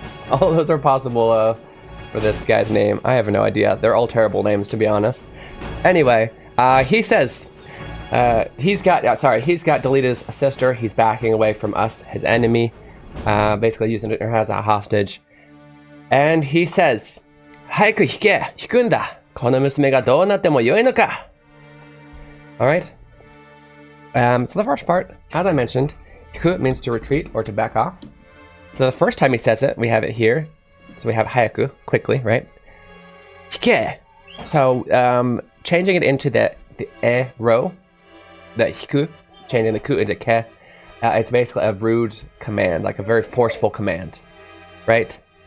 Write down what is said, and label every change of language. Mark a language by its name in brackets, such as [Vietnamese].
[English] All of those are possible for this guy's name. I have no idea. They're all terrible names, to be honest. Anyway, he says he's got Delita's sister. He's backing away from us, his enemy, basically using her as a hostage. And he says, [Japanese] 早く弾け、弾くんだ。この娘がどうなっても良いのか. [English] Alright. So the first part, as I mentioned, 弾く means to retreat or to back off. So the first time he says it, we have it here. So we have 早く, quickly, right? [Japanese] 弾け. [English] So changing it into the e row, the 弾く, changing the ku into ke, it's basically a rude command, like a very forceful command, right?